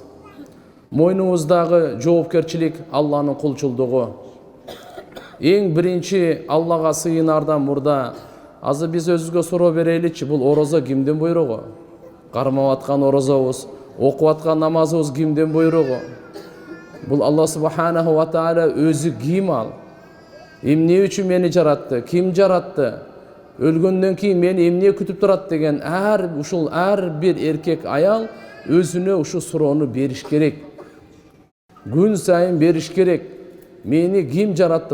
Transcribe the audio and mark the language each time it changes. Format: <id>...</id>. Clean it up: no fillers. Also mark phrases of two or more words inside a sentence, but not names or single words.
<ky>Мойнубуздагы жоопкерчилик Алланын кулчулдугу. Эң биринчи Аллага сыйынардан мурда азыр биз өзүбүзгө суроо береличи, бул орозо кимдин буйругу? Кармап аткан орозобуз, окуп аткан намазыбыз кимдин буйругу? Бул</ky> <ar>الله سبحانه وتعالى</ar> <ky>өзү ким ал? Эмне үчүн мени жаратты? Ким жаратты? Өлгөндөн кийин мени эмне күтүп турат деген ар бир эркек, аял өзүнө ушу суроону бериш керек. Күн сайын бериш керек. Мени ким жаратты?</ky>